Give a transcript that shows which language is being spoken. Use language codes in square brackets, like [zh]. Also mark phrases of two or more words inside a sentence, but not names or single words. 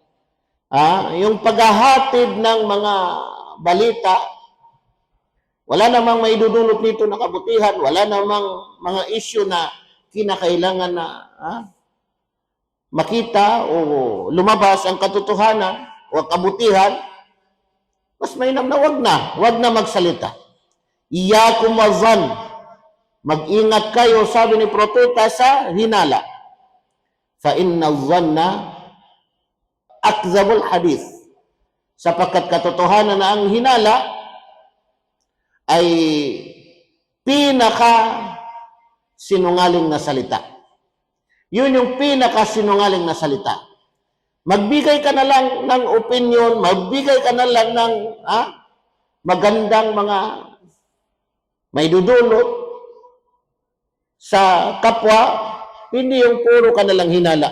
[tl] Yung paghahatid ng mga balita, wala namang maidudulot nito na kabutihan, wala namang mga issue na kinakailangan na makita o lumabas ang katotohanan o kabutihan, mas mainam na wag na magsalita. [ar] إياكم والظن. [tl] Mag-ingat kayo, sabi ni Propeta, sa hinala. [ar] فإن الظن أكذب الحديث. [tl] Sapagkat katotohanan na ang hinala ay pinaka sinungaling na salita. Yun yung pinaka sinungaling na salita. Magbigay ka na lang ng opinion, magbigay ka na lang ng magandang mga maidudulot sa kapwa, hindi yung puro ka na lang hinala.